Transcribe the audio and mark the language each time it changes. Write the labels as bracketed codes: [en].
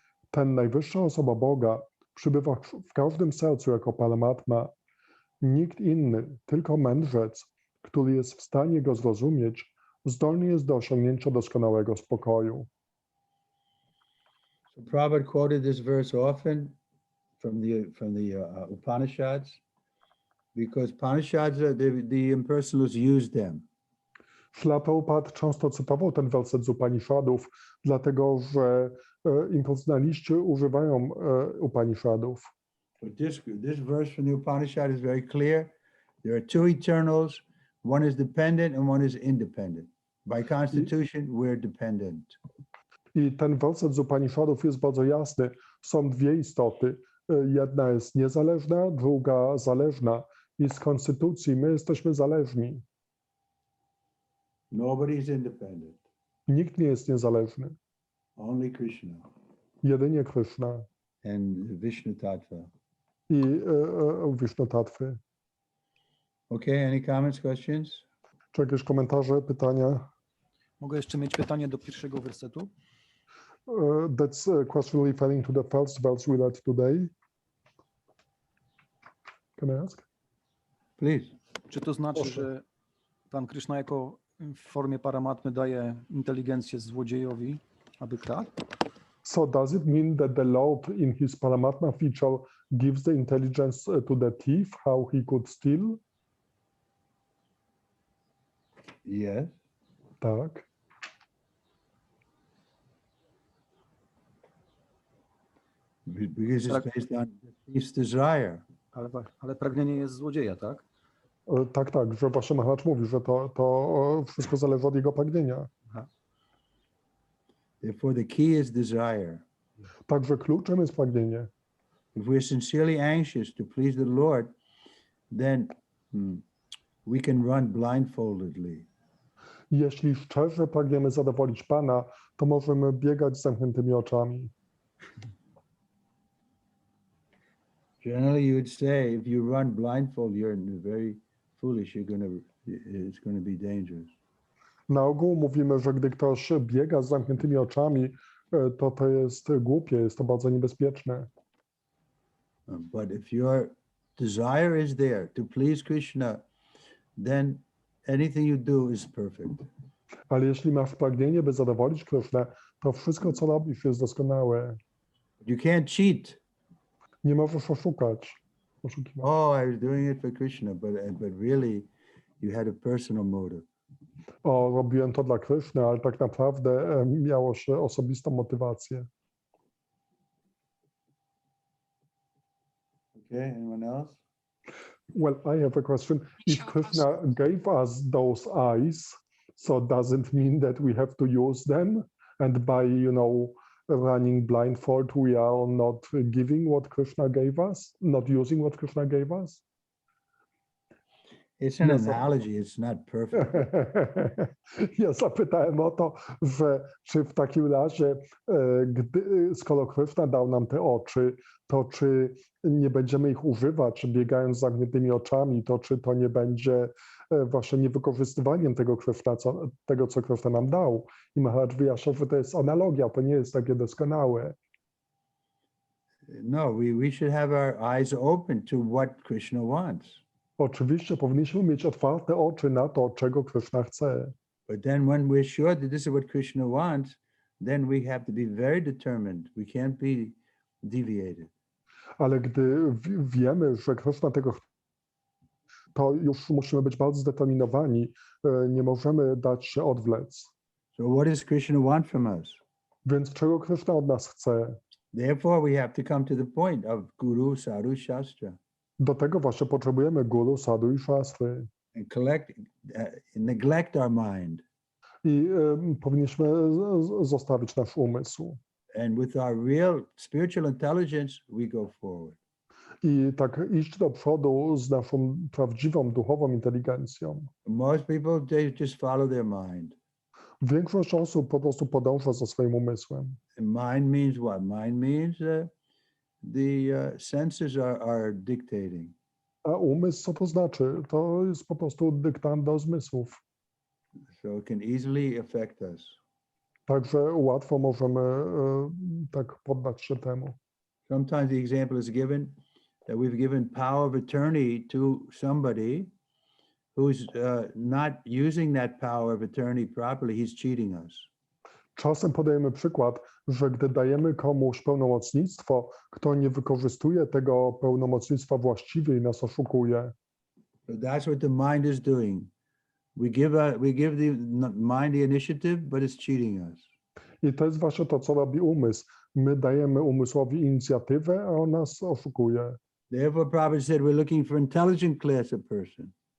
[pl] Ten najwyższa osoba Boga przybywa w każdym sercu jako Paramatma. Nikt inny, tylko mędrzec, który jest w stanie go zrozumieć, zdolny jest do osiągnięcia doskonałego spokoju. [en] So Prabhupada quoted this verse often from the Upanishads, because Upanishads, the impersonalists used them. [pl] Śla Prabhupada często cytował ten werset z Upanishadów, dlatego że impersonaliści używają Upanishadów. [en] But this verse from the Upanishad is very clear. There are two eternals. One is dependent and one is independent. By constitution, we're dependent. [pl] I ten werset z Upanishadów jest bardzo jasny. Są dwie istoty. Jedna jest niezależna, druga zależna. I z konstytucji my jesteśmy zależni. [en] Nobody is independent. [pl] Nikt nie jest niezależny. [en] Only Krishna [pl] Jedynie Krishna [en] and Vishnu Tattva. [pl] i Vishnu Tattwy. [en] Okay, any comments, questions? [pl] Czy jakieś komentarze, pytania? Mogę jeszcze mieć pytanie do pierwszego wersetu? [en] That's a question referring to the first verse we read today. Can I ask? Please. [pl] Czy to znaczy, Proszę. że Pan Krishna jako w formie paramatmy daje inteligencję złodziejowi, aby kradł? [en] So does it mean that the Lord in his Paramatma feature gives the intelligence to the thief, how he could steal? Yes. [pl] Tak. [en] Because it's based on the thief's desire. [pl] Ale pragnienie jest złodzieja, tak? Tak, tak, że właśnie Maharaj mówi, że to wszystko zależy od jego pragnienia. [en] Therefore, the key is desire. [pl] Także kluczem jest pragnienie. [en] If we're sincerely anxious to please the Lord, then we can run blindfoldedly. [pl] Jeśli szczerze pragniemy zadowolić Pana, to możemy biegać z zamkniętymi oczami. [en] Generally, you would say, if you run blindfold, you're very foolish. It's going to be dangerous. [pl] Na ogół mówimy, że gdy ktoś biega z zamkniętymi oczami, to jest głupie, jest to bardzo niebezpieczne. [en] But if your desire is there to please Krishna, then anything you do is perfect. [pl] Ale jeśli masz pragnienie, by zadowolić Krishnę, to wszystko, co robisz, jest doskonałe. [en] You can't cheat. [pl] Nie możesz oszukiwać. [en] Oh, I was doing it for Krishna, but really you had a personal motive. [pl] O, robiłem to dla Krishny, ale tak naprawdę miało się osobistą motywację. [en] Okay, anyone else? Well, I have a question. If Krishna gave us those eyes, so doesn't mean that we have to use them, and by, running blindfold, we are not giving what Krishna gave us, not using what Krishna gave us? It's an analogy, it's not perfect. [pl] Ja zapytałem o to, że czy w takim razie, skoro Krishna dał nam te oczy, to czy nie będziemy ich używać, biegając z zamkniętymi oczami, to czy to nie będzie właśnie niewykorzystywaniem tego, co Krishna nam dał? I Maharaj wyjaśniał, że to jest analogia, to nie jest takie doskonałe. [en] No, we should have our eyes open to what Krishna wants. [pl] Oczywiście powinniśmy mieć otwarte oczy na to, czego Krishna chce. [en] But then when we're sure that this is what Krishna wants, then we have to be very determined. We can't be deviated. [pl] Ale gdy wiemy, że Krishna tego chce, to już musimy być bardzo zdeterminowani. Nie możemy dać się odwlec. [en] So what does Krishna want from us? [pl] Więc czego Krishna od nas chce? [en] Therefore we have to come to the point of Guru, Sadhu, Shastra. [pl] Do tego właśnie potrzebujemy guru, sadhu i szastry. [en] And neglect our mind. [pl] I powinniśmy zostawić nasz umysł. [en] And with our real spiritual intelligence, we go forward. [pl] I tak iść do przodu z naszą prawdziwą, duchową inteligencją. [en] Most people, they just follow their mind. [pl] Większość osób po prostu podąża za swoim umysłem. [en] And mind means what? Mind means the senses are dictating. [pl] A umysł, co to znaczy? To jest po prostu dyktand do zmysłów. [en] So it can easily affect us. [pl] Także łatwo możemy tak poddać się temu. [en] Sometimes the example is given that we've given power of attorney to somebody who's not using that power of attorney properly. He's cheating us. [pl] Czasem podajemy przykład, że gdy dajemy komuś pełnomocnictwo, kto nie wykorzystuje tego pełnomocnictwa właściwie i nas oszukuje. [en] So that's what the mind is doing. We give the mind the initiative, but it's cheating us. [pl] I to jest właśnie to, co robi umysł. My dajemy umysłowi inicjatywę, a on nas oszukuje. [en] Therefore, Prabhupada said we're looking for intelligent class of person.